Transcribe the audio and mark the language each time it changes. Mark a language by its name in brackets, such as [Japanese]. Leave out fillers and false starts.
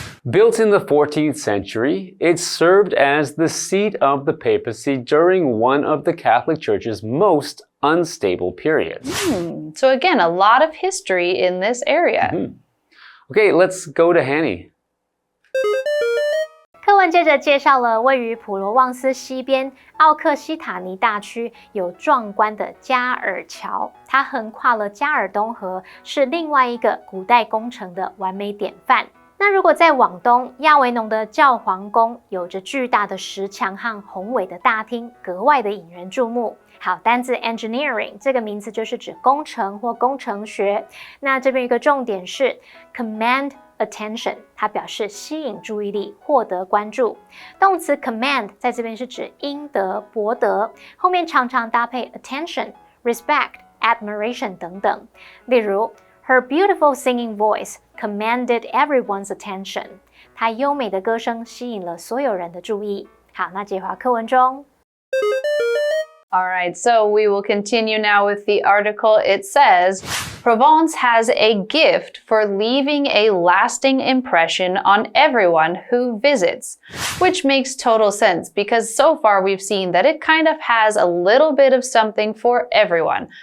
[English] Built in the 14th century, it served as the seat of the papacy during one of the Catholic Church's most unstable periods. So again, a lot of history in this area. Okay, let's go to Hanny. [Chinese] 课文接着介绍了位于普罗旺斯西边奥克西塔尼大区有壮观的加尔桥，它横跨了加尔东河，是另外一个古代工程的完美典范。那如果再往东，亚维农的教皇宫有着巨大的石墙和宏伟的大厅，格外的引人注目。好，单字 engineering 这个名词就是指工程或工程学。那这边有一个重点是 command attention， 它表示吸引注意力，获得关注。动词 command 在这边是指应得、博得，后面常常搭配 attention、respect、admiration 等等。例如 [English] Her beautiful singing voice commanded everyone's attention. [Chinese] 她优美的歌声吸引了所有人的注意。好，那接话课文中。 [English] All right, so we will continue now with the article. It says, Provence has a gift for leaving a lasting impression on everyone who visits, which makes total sense because so far we've seen that it kind of has a little bit of something for everyone.